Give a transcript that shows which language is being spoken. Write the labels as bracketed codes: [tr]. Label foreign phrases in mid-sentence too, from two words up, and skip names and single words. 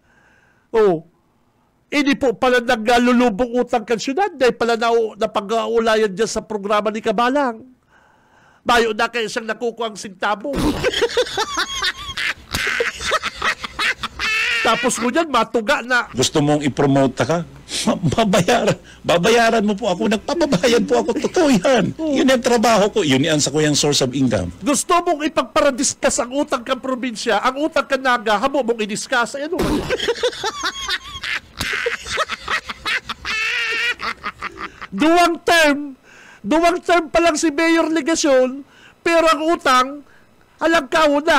[bik] Hindi po pala naglulubong utang kan syudad, dahil pala napag-aulayan dyan sa programa ni Kabalang. Mayo na kayo siyang nakukuha ang sintabo. Tapos ko dyan, matuga na. [tl] Gusto mong i-promote ka? Babayaran mo po ako. Nagpapabayad po ako. Totoo yan. Yun yung trabaho ko. [bik] Yun yan sa kuyang [en] source of income. [bik] Gusto mong ipagparadiscuss ang utang kang probinsya, ang utang kang Naga, hamo mong i-discuss. [tl] Ayan o. [bik] Duwang term pa lang si Mayor Legasyon, pero ang utang, alagkaw na.